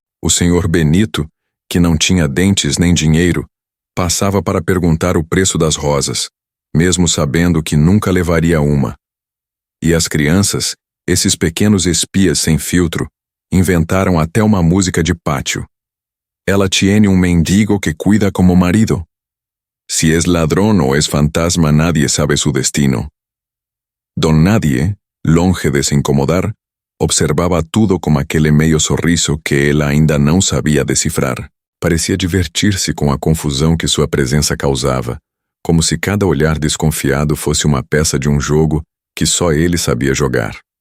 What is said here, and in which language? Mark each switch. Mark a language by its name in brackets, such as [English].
[Portuguese] O senhor Benito, que não tinha dentes nem dinheiro, passava para perguntar o preço das rosas, mesmo sabendo que nunca levaria uma. E as crianças, esses pequenos espias sem filtro, inventaram até uma música de pátio. [Spanish] Ela tiene um mendigo que cuida como marido. Si es ladrón o es fantasma, nadie sabe su destino. [Portuguese] Don Nadie, longe de se incomodar, observava tudo com aquele meio sorriso que ela ainda não sabia decifrar. Parecia divertir-se com a confusão que sua presença causava, como se cada olhar desconfiado fosse uma peça de um jogo que só ele sabia jogar.